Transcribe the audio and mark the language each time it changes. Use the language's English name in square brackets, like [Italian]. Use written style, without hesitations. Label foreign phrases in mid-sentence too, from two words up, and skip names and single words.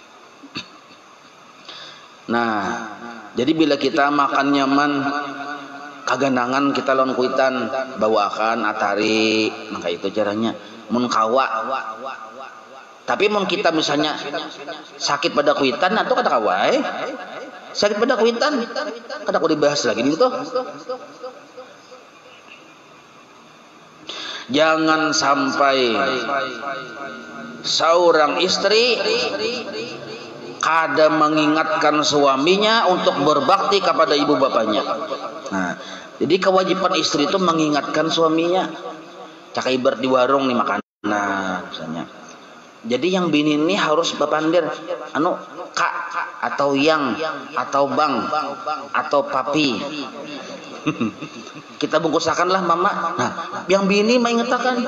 [Banjar] Nah, jadi bila kita makan nyaman kaganangan kita lawan kuitan bawakan atari, maka itu caranya mun kawa. Tapi mun kita misalnya sakit pada kuitan atau kata kawai sakit pada kuitan kada aku dibahas lagi itu. Jangan sampai seorang istri kada mengingatkan suaminya untuk berbakti kepada ibu bapaknya. Nah, jadi kewajiban istri itu mengingatkan suaminya. Cak ibarat di warung nih makan. Nah, misalnya. Jadi yang bini ini harus bapandir anu kak atau yang atau bang atau papi. Kita bungkusakanlah mama. Nah, yang bini mengingatkan.